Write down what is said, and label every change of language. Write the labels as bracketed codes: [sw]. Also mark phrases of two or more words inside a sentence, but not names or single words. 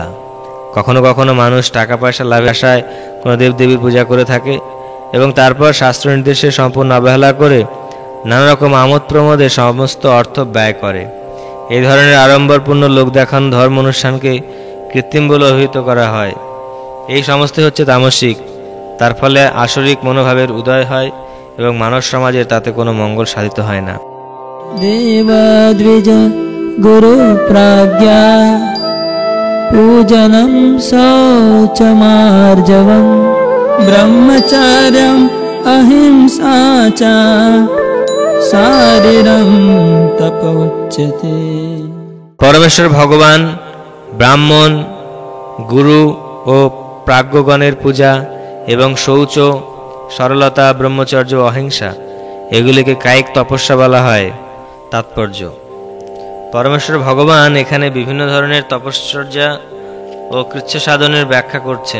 [bn] কখনো কখনো মানুষ টাকা পয়সা লাভের আশায় কোনো দেবদেবীর পূজা করে থাকে এবং তারপর শাস্ত্র নির্দেশে সম্পূর্ণ অবহেলা করে নানা রকম আমোদ প্রমোদে সমস্ত অর্থ ব্যয় করে। এই ধরনের আড়ম্বরপূর্ণ লোক দেখানো ধর্ম অনুষ্ঠানকে কৃত্রিম বলে অভিহিত করা হয়। এই সমস্তই হচ্ছে তামসিক। তার ফলে আসরিক মনোভাবের উদয় হয় এবং মানব সমাজের তাতে কোনো মঙ্গল সাধিত হয় না। [sa] देवद्विज गुरु प्राज्ञा पूजनं शौचमार्जवं ब्रह्मचर्यम् अहिंसा च शारीरं तप उच्यते। [bn] পরমেশ্বর ভগবান, ব্রাহ্মণ, গুরু ও প্রাজ্ঞগণের পূজা এবং শৌচ, সরলতা, ব্রহ্মচর্য, অহিংসা এগুলিকে কায়িক তপস্যা বলা হয়। তাৎপর্য: পরমেশ্বর ভগবান এখানে বিভিন্ন ধরনের তপশ্চর্যা ও কৃচ্ছ সাধনের ব্যাখ্যা করছেন।